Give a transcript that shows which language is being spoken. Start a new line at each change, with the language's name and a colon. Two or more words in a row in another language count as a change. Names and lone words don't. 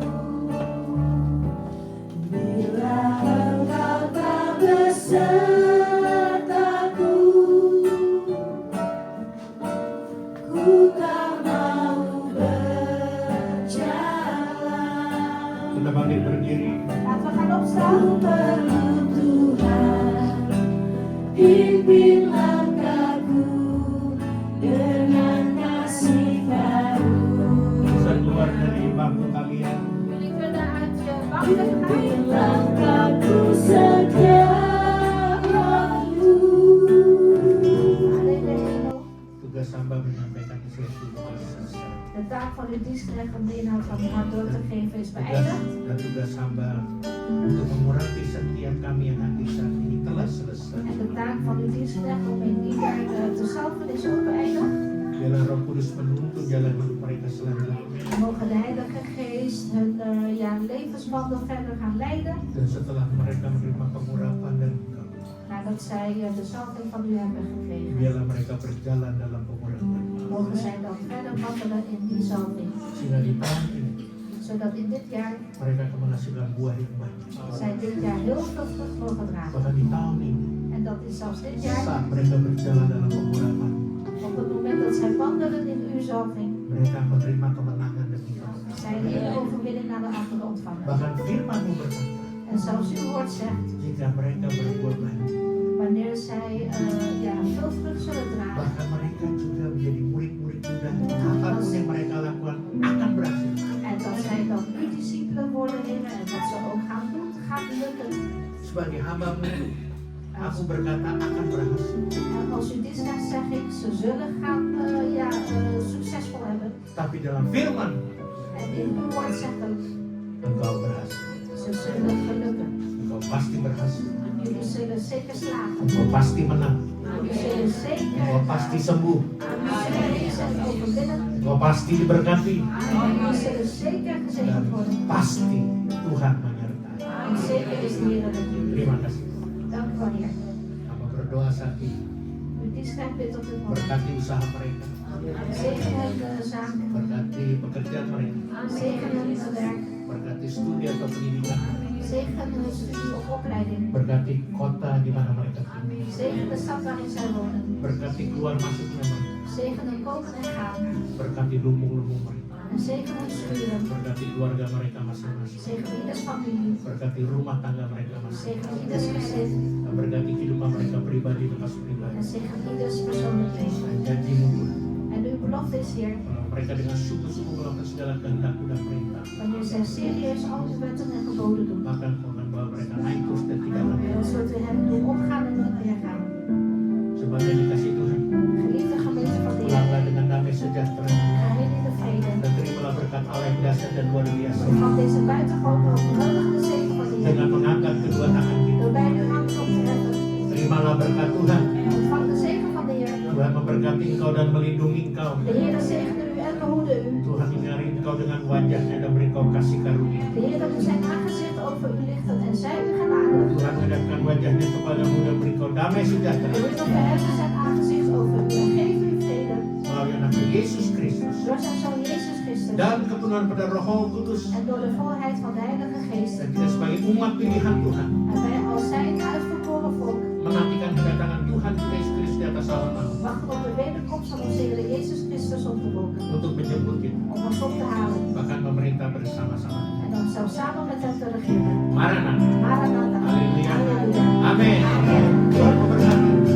Indonesian: Bila engkau tak besertaku, ku tak mau berjalan. Kita bangkit berdiri.
Dutch: Laten we gaan opstaan.
Indonesian: Ku perlu Tuhan, pimpin langkahku dengan kasih karunia. Bisa keluar dari bangku kalian.
Dutch: Jullie kunnen uit je banken
Indonesian: Pimpin
Dutch: gaan.
Indonesian: langkahku setiap waktu.
Dutch: Alleen de hemel.
Indonesian: Tugas hamba menyampaikan instruksi kepada
Dutch: De taak van de dienstrecht om de inhoud van het hart door te geven is
Indonesian: tugas
Dutch: beëindigd.
Indonesian: dan tugas hamba untuk mengurapi setiap kami yang hadir saat ini telah
Dutch: van uw dienstknecht om in ieder te salven is ook beëindigd.
Indonesian: Biarlah Roh Kudus menuntun jalan hidup mereka selanjutnya.
Dutch: Mogen de Heilige Geest hun levenswandel verder gaan leiden.
Indonesian: Dan setelah mereka menerima pengurapan dari Engkau,
Dutch: Nadat zij de salving van u hebben gekregen.
Indonesian: biarlah mereka berjalan dalam pengurapan.
Dutch: Mogen zij dan verder wandelen in die salving.
Indonesian: Sehingga di tahun ini
Dutch: Zodat in dit jaar
Indonesian: mereka akan menghasilkan buah yang banyak.
Dutch: zij dit jaar heel veel vrucht mogen dragen.
Indonesian: Bahkan di tahun ini,
Dutch: En dat is zelfs dit jaar,
Indonesian: saat mereka berjalan dalam pengurapan,
Dutch: op het moment dat zij wandelen in uw zalving,
Indonesian: mereka menerima kemenangan demi kemenangan.
Dutch: zij de ene overwinning naar de andere ontvangen.
Indonesian: Bahkan firman-Mu berkata,
Dutch: En zelfs uw woord zegt,
Indonesian: jika mereka berbuat baik,
Dutch: wanneer zij veel vrucht zullen dragen,
Indonesian: bahkan mereka juga menjadi murid-murid Yuda, apapun yang mereka lakukan akan berhasil.
Dutch: en dat zij dan uw discipelen worden, Heer, en dat ze ook gaan doen, gaat lukken.
Indonesian: Sebagai hamba-Mu, aku berkata akan berhasil.
Dutch: En als u dit zegt, zeg ik, ze zullen gaan succesvol hebben.
Indonesian: Tapi dalam firman,
Dutch: En in uw woord zegt ook,
Indonesian: engkau berhasil.
Dutch: ze zullen gelukken.
Indonesian: Engkau pasti berhasil.
Dutch: Jullie zullen zeker slagen.
Indonesian: Engkau pasti menang.
Dutch: Jullie zullen zeker
Indonesian: Engkau pasti sembuh.
Dutch: jullie zullen overwinnen.
Indonesian: Engkau pasti diberkati.
Dutch: Jullie zullen zeker
Indonesian: Dan
Dutch: gezegend worden.
Indonesian: pasti Tuhan menyertai.
Dutch: En zeker is de Heer met jullie.
Indonesian: Terima kasih.
Dutch: Dank u wel, Heer.
Indonesian: Hamba berdoa saat ini.
Dutch: Uw dienstknecht bidt op dit moment.
Indonesian: Berkati usaha mereka.
Dutch: Zegen hun zaken.
Indonesian: Berkati pekerjaan mereka.
Dutch: Zegen hun werk.
Indonesian: Berkati studi atau pendidikan.
Dutch: Zegen hun studie of opleiding.
Indonesian: Berkati kota di mana mereka tinggal.
Dutch: Zegen de stad waarin zij wonen.
Indonesian: Berkati keluar masuknya mereka.
Dutch: Zegen hun komen en gaan.
Indonesian: Berkati lumbung-lumbung mereka.
Dutch: En zegen hun schuren.
Indonesian: Berkati keluarga mereka masing-masing.
Dutch: Zegen ieders familie.
Indonesian: Berkati rumah tangga mereka masing-masing.
Dutch: Zegen ieders gezin.
Indonesian: Dan berkati kehidupan mereka pribadi lepas pribadi.
Dutch: En zegen ieders persoonlijk leven.
Indonesian: Dan janji-Mu Tuhan,
Dutch: En uw belofte is, Heer,
Indonesian: kalau mereka dengan sungguh-sungguh melakukan segala kehendak-Mu dan perintah,
Dutch: wanneer zij serieus al uw wetten en geboden doen,
Indonesian: maka Engkau akan bawa mereka naik terus dan tidak lagi.
Dutch: dan zult u hen doen opgaan en nooit meer gaan.
Indonesian: Sebab yang dikasih Tuhan,
Dutch: Geliefde gemeente van de Heer,
Indonesian: pulanglah dengan damai sejahtera
Dutch: ga heen in de vrede.
Indonesian: dan terimalah berkat Allah yang dahsyat dan luar biasa
Dutch: Van deze buitengewoon overweldigende zegen van de Heer,
Indonesian: dengan mengangkat kedua tangan kita.
Dutch: door beide uw handen op te heffen.
Indonesian: Terimalah berkat Tuhan.
Dutch: Ontvang de zegen van de Heer.
Indonesian: Tuhan memberkati engkau dan melindungi engkau.
Dutch: De Heer zegene u en behoede u.
Indonesian: Tuhan menyinari engkau dengan wajahnya dan beri engkau kasih karunia.
Dutch: De Heer doet zijn aangezicht over u lichten en zij u genadig.
Indonesian: Tuhan menghadapkan wajahnya kepadamu dan beri engkau damai
Dutch: De
Indonesian: sejahtera.
Dutch: Heer doet verheffen zijn aangezicht over u en geeft u vrede.
Indonesian: Melalui anaknya Yesus Kristus.
Dutch: Door zijn zoon Jezus Christus.
Indonesian: Dan kepenuhan pada Roh Kudus.
Dutch: En door de volheid van de Heilige Geest.
Indonesian: Dan kita sebagai umat pilihan Tuhan
Dutch: En wij als zijn uitverkoren volk
Indonesian: menantikan kedatangan Tuhan kita Yesus Kristus di atas awan
Dutch: wachten op de wederkomst van onze Heer Jezus Christus op de wolken.
Indonesian: untuk menjemput kita.
Dutch: Om ons op te halen.
Indonesian: Bahkan memerintah bersama-sama.
Dutch: En dan zelfs samen met hem te regeren.
Indonesian: Maranatha.
Dutch: Maranatha.
Indonesian: Haleluya.
Dutch: Halleluja.
Indonesian: Amin. Tuhan memberkati.